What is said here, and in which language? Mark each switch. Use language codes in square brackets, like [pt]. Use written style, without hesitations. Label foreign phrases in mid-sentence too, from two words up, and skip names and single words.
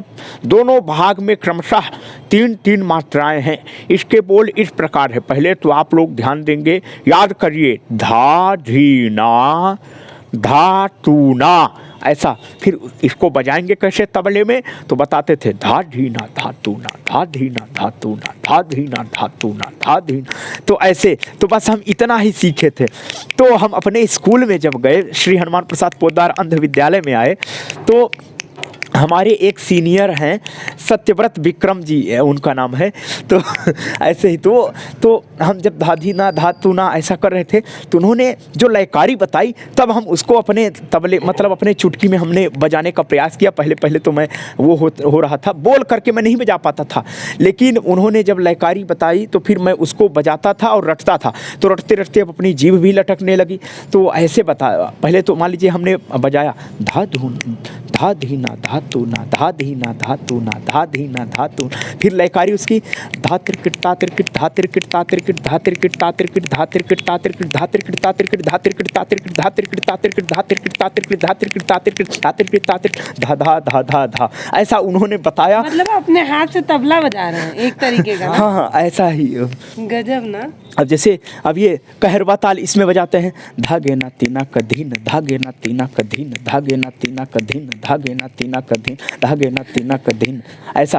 [hi] दोनों भाग में क्रमशः 3-3 मात्राएं हैं। इसके बोल इस प्रकार है। पहले तो आप लोग ध्यान देंगे, याद करिए, धा धीना धा तूना, ऐसा। फिर इसको बजाएंगे कैसे तबले में, तो बताते थे धा धीना धा तूना, धा धीना धा तूना, धा धीना धा तूना, धा धीना। तो ऐसे, तो बस हम इतना ही सीखे थे। तो हम अपने स्कूल में जब गए, श्री हनुमान प्रसाद पोद्दार अंध विद्यालय में आए, तो हमारे एक सीनियर हैं, सत्यव्रत विक्रम जी उनका नाम है। तो ऐसे ही तो हम जब धाधीना धातुना ऐसा कर रहे थे, तो उन्होंने जो लयकारी बताई, तब हम उसको अपने तबले मतलब अपने चुटकी में हमने बजाने का प्रयास किया। पहले तो मैं वो हो रहा था, बोल करके मैं नहीं बजा पाता था, लेकिन उन्होंने जब लयकारी बताई तो फिर मैं उसको बजाता था और रटता था। तो रटते रटते अब अपनी जीभ भी लटकने लगी। तो ऐसे बताया, पहले तो मान लीजिए हमने बजाया धा धून धा धीना धा तूना, धा धीना धा तूना, धा धीना धा तूना। फिर लयकारी उसकी धा तिरकिट ता तिरकिट धा तिरकिट ता तिरकिट धा तिरकिट ता तिरकिट धा तिरकिट ता तिरकिट धा तिरकिट ता तिरकिट धा तिरकिट ता तिरकिट धा तिरकिट ता तिरकिट धा तिरकिट ता तिरकिट धा तिरकिट ता तिरकिट धा तिरकिट ता तिरकिट धा धा धा धा धा, ऐसा उन्होंने बताया। मतलब अपने हाथ से तबला बजा रहे हैं एक तरीके का। हाँ, ऐसा ही। गजब ना। अब जैसे अब ये कहरवा ताल इसमें बजाते हैं, धागे ना तीना कधीन, धागे ना तीना कधीन, धागे ना तीना कधीन, धागे ना तीना कधीन, धागे ना तीना कधीन, ऐसा।